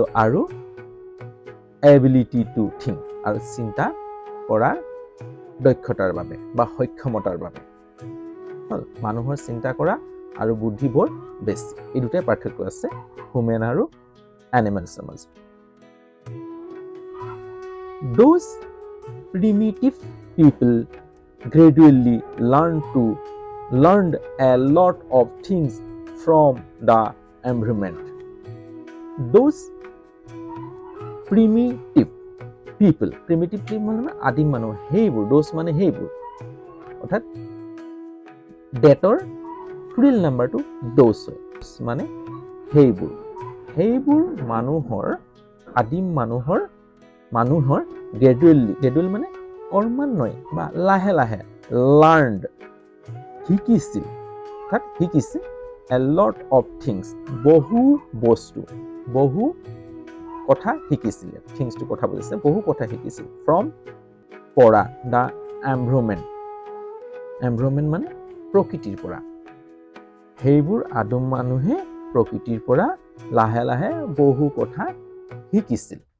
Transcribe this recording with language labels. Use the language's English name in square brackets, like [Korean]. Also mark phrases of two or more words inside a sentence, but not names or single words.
[Assamese] আৰু [English] ability to think [Assamese] আৰু চিন্তা কৰাৰ দক্ষতাৰ বাবে বা সক্ষমতাৰ বাবে হ'ল মানুহৰ চিন্তা কৰা আৰু বুদ্ধি বৰ বেছি এই দুটাই পাৰ্থক্য আছে হিউমেন আৰু এনিমেলছৰ মাজত [English] Those primitive people gradually learned a lot of things from the environment. Those primitive people [Assamese] মানে আদিম মানুহ সেইবোৰ those মানে সেইবোৰ অৰ্থাৎ ডেটৰ ফুল নাম্বাৰটো those হয় মানে সেইবোৰ আদিম মানুহৰ গ্ৰেজুৱেলি মানে ক্ৰমান্বয়ে বা লাহে লাহে লাৰ্ণড শিকিছিল [English] a lot of things [Assamese] বহু কথা শিকিছিল থিংছটো কথা বুজিছে বহু কথা শিকিছিল ফ্ৰম পৰা [English] the environment [Assamese] মানে প্ৰকৃতিৰ পৰা সেইবোৰ আদিম মানুহে প্ৰকৃতিৰ পৰা লাহে লাহে বহু কথা শিকিছিল